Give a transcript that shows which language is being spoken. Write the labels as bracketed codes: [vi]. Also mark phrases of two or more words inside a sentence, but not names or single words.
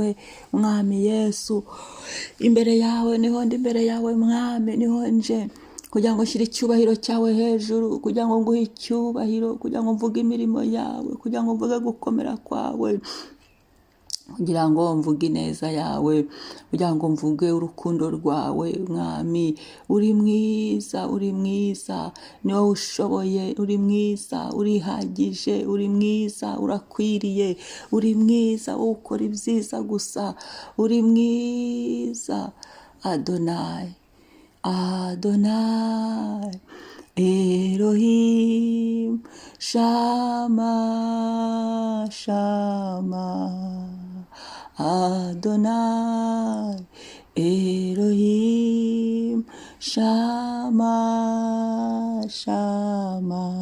[rw] Mwami Yesu, imbere yawe niho ndi, imbere yawe Mwami niho nje, kugira ngo nshyire icyubahiro cyawe hejuru, kugira ngo nguhe icyubahiro, kugira ngo mvuge imirimo yawe, kugira ngo mvuge gukomera kwawe, kugira ngo mvuge ineza yawe, kugira ngo mvuge urukundo rwawe. Mwami, uri mwiza, uri mwiza, ni wowe ushoboye, uri mwiza, urihagije, uri mwiza, urakwiriye, uri mwiza, wowe ukora ibyiza gusa, uri mwiza. [he] אדוני, אדוני, אלוהים, שמע, שמע. אדוני, אלוהים, שמע, שמע.